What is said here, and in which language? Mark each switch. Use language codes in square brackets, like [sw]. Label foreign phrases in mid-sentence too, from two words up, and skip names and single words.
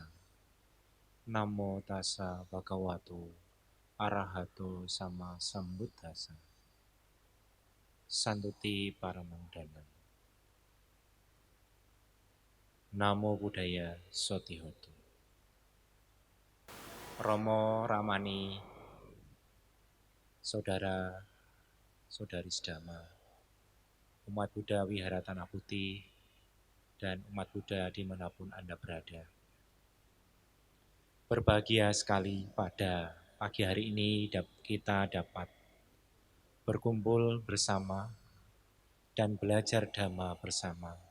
[pi] Namo tassa bhagavato arahato sama sambuddhassa. Santuti Paramangdanam. Namo Buddhaya Sotihoto. [id] Romo Ramani, saudara, saudari sedama, umat Buddha Wihara Tanah Putih, dan umat Buddha dimanapun Anda berada. Berbahagia sekali pada pagi hari ini kita dapat berkumpul bersama dan belajar Dhamma bersama.